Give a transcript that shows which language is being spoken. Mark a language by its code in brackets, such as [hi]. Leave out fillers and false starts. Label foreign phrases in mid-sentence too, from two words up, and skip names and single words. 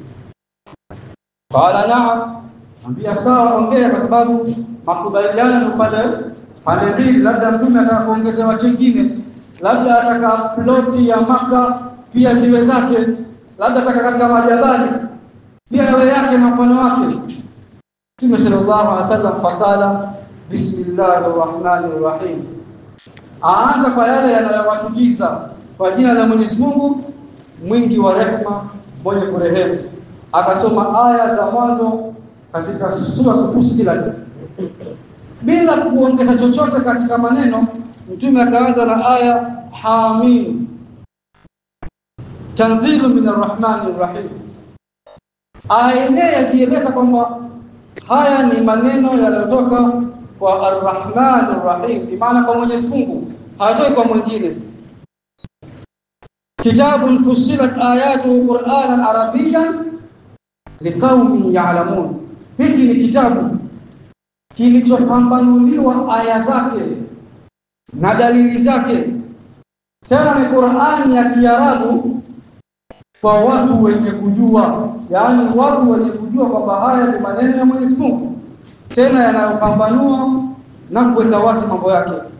[ar] قال نعم, [sw] mwambie sawa, ongea, kwa sababu makubaliano ni pande mbili. Labda mtume ataka kuongezewa chingine, labda ataka ploti ya Maka pia ziwe zake, labda ataka katika majabali pia yawe yake na mfano wake. [ar] Mtume صلى الله عليه وسلم فقال بسم الله الرحمن الرحيم, [sw] aanza kwa yale yanayowachukiza, kwa jina la Mwenyezi Mungu mwingi wa rehema mwenye kurehemu. Akasoma aya za mwanzo katika sura Fussilat bila kuongeza chochote katika maneno. Mtume akaanza na aya [ar] حم، تنزيل من الرحمن الرحيم. [sw] Aya yenyewe yajieleza kwamba haya ni maneno yanayotoka kwa [ar] الرحمن الرحيم, [sw] maana kwa Mwenyezi Mungu, hayatoi kwa mwingine. [ar] كتاب فصلت آياته قرآنا عربيا لقوم يعلمون. [sw] Hiki ni kitabu kilichopambanuliwa aya zake na dalili zake, tena ni Qur'ani ya Kiarabu kwa watu wenye kujua, yaani watu wenye kujua kwamba haya ni maneno ya Mwenyezi Mungu, tena yanayopambanua na kuweka wazi mambo yake.